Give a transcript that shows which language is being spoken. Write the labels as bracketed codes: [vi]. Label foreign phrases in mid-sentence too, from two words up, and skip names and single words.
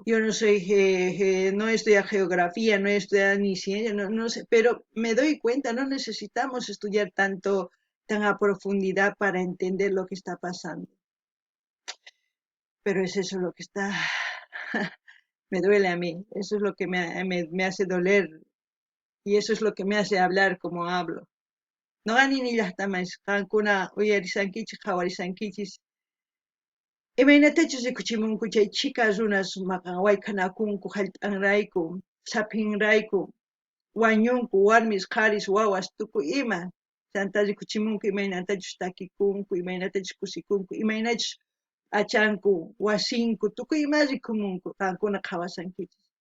[es] Yo no soy, no estudio geografía, no estudio ni ciencia, no sé, pero me doy cuenta, no necesitamos estudiar tanto, tan a profundidad para entender lo que está pasando. Pero es eso lo que está, me duele a mí, eso es lo que me hace doler y eso es lo que me hace hablar como hablo. No gani ni las tamas, [qu] kankuna uyarisankichis, hawarisankichis. Imaynatachus rikuchimunku chay chika runas wayk'anakunku hallp'anrayku, sapinrayku, wañunku warmis qaris wawas tukuy ima. Chanta rikuchimunku imaynatachus takikunku, imaynatachus kusikunku, imaynachus achanku, wasinku, tukuy ima rikumunku qankuna qhawasankichis.